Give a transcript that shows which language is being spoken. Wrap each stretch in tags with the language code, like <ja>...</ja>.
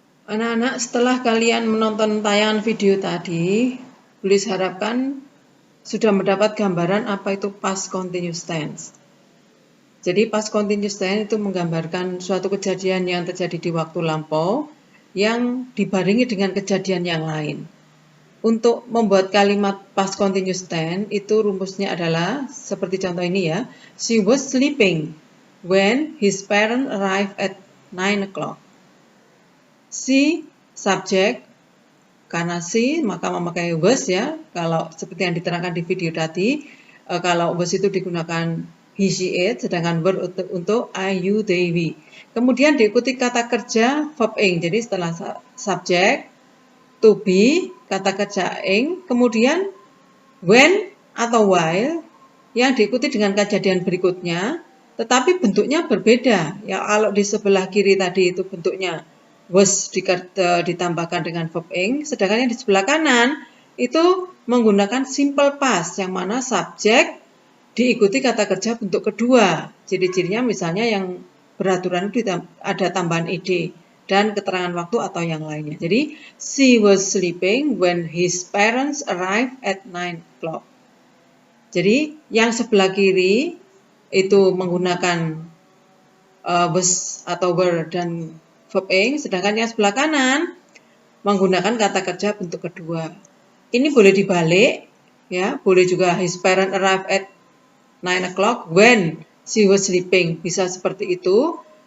<id>Anak-anak, setelah kalian menonton tayangan video tadi, Bulis harapkan sudah mendapat gambaran apa itu past continuous tense. Jadi past continuous tense itu menggambarkan suatu kejadian yang terjadi di waktu lampau yang dibarengi dengan kejadian yang lain. Untuk membuat kalimat past continuous tense itu rumusnya adalah seperti contoh ini ya.</id> <en>She was sleeping when his parents arrived at 9 o'clock.</en> <id>She subject, karena she maka memakai was ya. Kalau seperti yang diterangkan di video tadi, kalau was itu digunakan he, she, it, sedangkan verb untuk I, you, they, we. Kemudian diikuti kata kerja verb ing. Jadi setelah subject, to be, kata kerja ing, kemudian when atau while yang diikuti dengan kejadian berikutnya, tetapi bentuknya berbeda. Ya, kalau di sebelah kiri tadi itu bentuknya was ditambahkan dengan verb ing, sedangkan yang di sebelah kanan itu menggunakan simple past yang mana subjek diikuti kata kerja bentuk kedua. Ciri-cirinya misalnya yang beraturan itu ada tambahan ed dan keterangan waktu atau yang lainnya. Jadi</id> <en>she was sleeping when his parents arrived at 9 o'clock.</en> <id>Jadi yang sebelah kiri itu menggunakan was atau were dan verb ing, sedangkan yang sebelah kanan menggunakan kata kerja bentuk kedua. Ini boleh dibalik, ya, boleh juga</id> <en>his parents arrived at 9 o'clock when she was sleeping,</en> <id>bisa seperti itu.</id>